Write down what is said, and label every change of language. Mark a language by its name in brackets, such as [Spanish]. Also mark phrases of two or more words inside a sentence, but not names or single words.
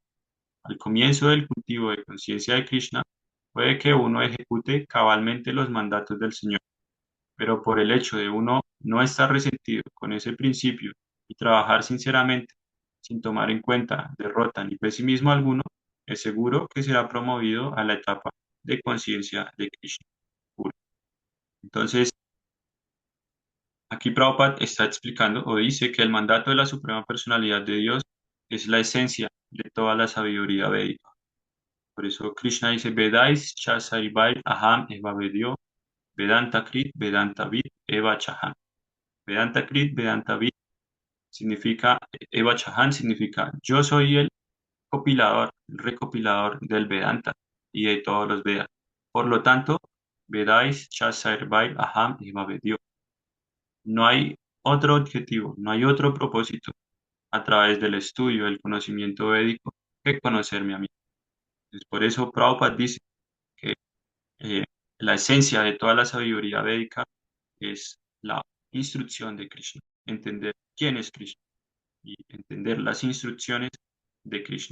[Spanish] Al comienzo del cultivo de conciencia de Krishna, puede que uno ejecute cabalmente los mandatos del Señor, pero por el hecho de uno no estar resentido con ese principio y trabajar sinceramente, sin tomar en cuenta derrota ni pesimismo alguno, es seguro que será promovido a la etapa de conciencia de Krishna pura. Entonces, aquí Prabhupada está explicando o dice que el mandato de la Suprema Personalidad de Dios es la esencia de toda la sabiduría védica. Por eso Krishna dice, [Sanskrit] Vedais cha saribhai aham eva vedyo, Vedanta krit, Vedanta vid, eva chaham. Vedanta krit, Vedanta vid [Spanish] significa, [Sanskrit] eva chaham [Spanish] significa, yo soy el compilador, el recopilador del Vedanta y de todos los Vedas. Por lo tanto, [Sanskrit] Vedais cha saribhai aham eva vedyo. [Spanish] No hay otro objetivo, no hay otro propósito a través del estudio del conocimiento védico que conocerme a mí. Entonces, por eso Prabhupada dice que eh, la esencia de toda la sabiduría védica es la instrucción de Krishna, entender quién es Krishna y entender las instrucciones de Krishna.